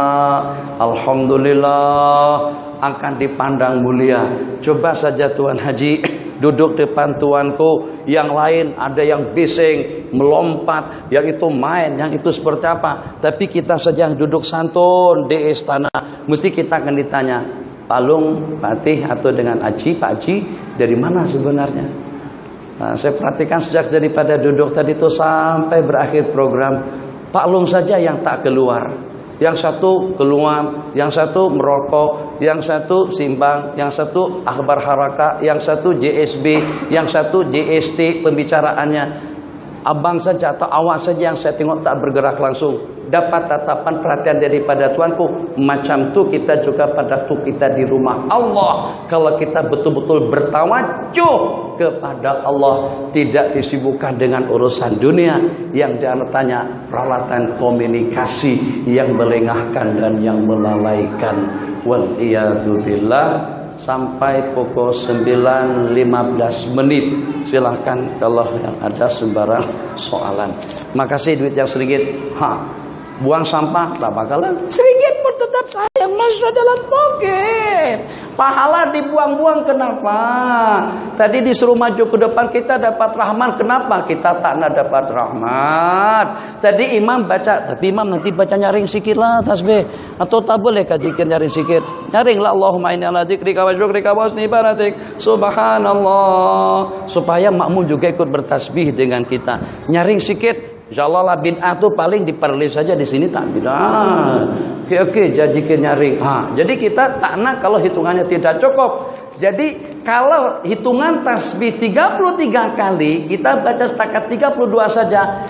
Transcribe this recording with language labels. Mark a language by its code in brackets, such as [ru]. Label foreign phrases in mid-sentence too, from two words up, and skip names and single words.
[ms] Alhamdulillah akan dipandang mulia. Coba saja Tuan Haji duduk depan tuanku, yang lain ada yang bising, melompat, yang itu main, yang itu seperti apa. Tapi kita saja yang duduk santun di istana, mesti kita akan ditanya, Pak Lung, Pak Atih, atau dengan Aji, Pak Aji, dari mana sebenarnya? Nah, saya perhatikan sejak daripada duduk tadi itu sampai berakhir program, Pak Lung saja yang tak keluar. Yang satu keluar, yang satu merokok, yang satu simbang, yang satu akhbar haraka, yang satu JSB, yang satu JST pembicaraannya. Abang saja atau awak saja yang saya tengok tak bergerak langsung. Dapat tatapan perhatian daripada tuanku. Macam tu kita juga pada waktu kita di rumah Allah. Kalau kita betul-betul bertawajuh kepada Allah, tidak disibukkan dengan urusan dunia yang diantaranya peralatan komunikasi yang melengahkan dan yang melalaikan. [ar] والعياذ بالله. Sampai pukul 9.15 menit. [ms] Silahkan kalau yang ada sembarang soalan. Makasih duit yang sedikit. Buang sampah tak bakalan sedikit pun tetap saya masuk dalam poket. Pahala dibuang-buang kenapa? Tadi disuruh maju ke depan, kita dapat rahmat, kenapa kita tak nak dapat rahmat? Tadi imam baca, tapi imam nanti baca nyaring sikit lah tasbih, atau tak boleh zikir nyaring sikit? Nyaringlah [ar] اللهم إني على ذكرك وشكرك وحسن عبادتك سبحان الله, [ms] supaya makmum juga ikut bertasbih dengan kita. Nyaring sikit. InsyaAllah lah bid'ah tu paling diperlis saja di sini tak bid'ah. Oke, jadikan nyaring. Jadi kita tak nak kalau hitungannya tidak cukup. Jadi kalau hitungan tasbih 33 kali, kita baca setakat 32 saja.